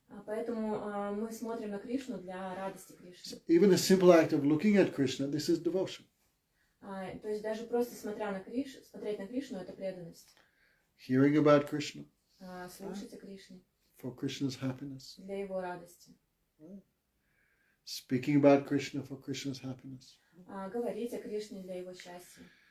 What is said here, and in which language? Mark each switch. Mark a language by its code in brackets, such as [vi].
[ru] Поэтому мы смотрим на Кришну для радости Кришны. [en] So even a simple act of looking at Krishna, this is devotion. [ru] То есть даже просто смотреть на Кришну, это преданность. [en] Hearing about Krishna [ru] Слушать о Кришне [en] for Krishna's happiness. [ru] для его радости. [en] Speaking about Krishna for Krishna's happiness. [ru] Говорить о Кришне для его счастья.